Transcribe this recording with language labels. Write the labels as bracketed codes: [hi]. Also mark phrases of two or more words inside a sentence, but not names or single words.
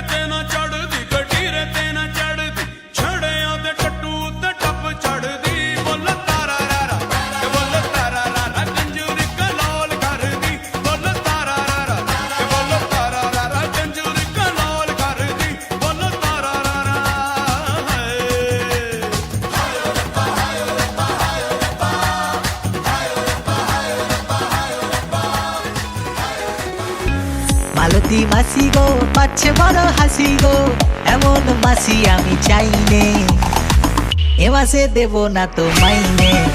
[pa] ਤੇ ਨਾ ਚੜਦੀ ਗੱਡੀਰੇ ਤੇ ਨਾ ਚੜਦੀ ਛੜਿਆਂ ਦੇ ਟੱਟੂ ਉੱਤੇ ਟੱਪ ਚੜਦੀ ਬੋਲ ਤਾਰਾ ਰਾਰਾ ਤੇ ਬੋਲ ਤਾਰਾ ਰਾਰਾ ਕੰਜੂਰੀ ਕਲੋਲ ਕਰਦੀ ਬੋਲ ਤਾਰਾ ਰਾਰਾ ਤੇ ਬੋਲ ਤਾਰਾ ਰਾਰਾ ਕੰਜੂਰੀ ਕਲੋਲ ਕਰਦੀ ਬੋਲ ਤਾਰਾ ਰਾਰਾ ਹਾਏ [bn] মালতী মাসি গো পাচ্ছে বড় হাসি গো এমন মাসি আমি চাইনে এ মাসে দেব না তো মাইনে